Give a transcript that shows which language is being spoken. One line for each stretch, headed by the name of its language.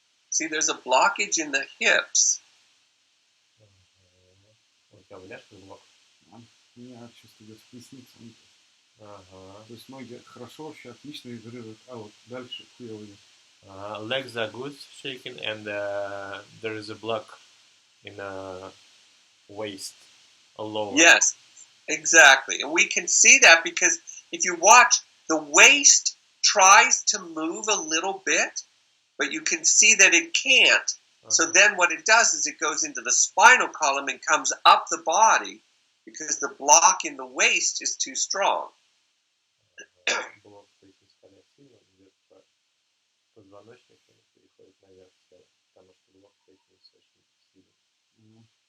English: See, there's a blockage in the hips.
Russian: У тебя выляжка блок? У меня чувство идет в пояснице. То есть ноги хорошо, вообще отлично вибрируют, а вот дальше хуево идет.
English: Legs are good, shaking, and there is a block in waist, a lower. Yes, exactly. And we can see that because if you watch, the waist tries to move a little bit, but you can see that it can't. So then what it does is it goes into the spinal column and comes up the body because the block in the waist is too strong.
Russian: Блок поясничного сильно идет по позвоночнику и переходит наверх, потому что блок поясницы очень сильный.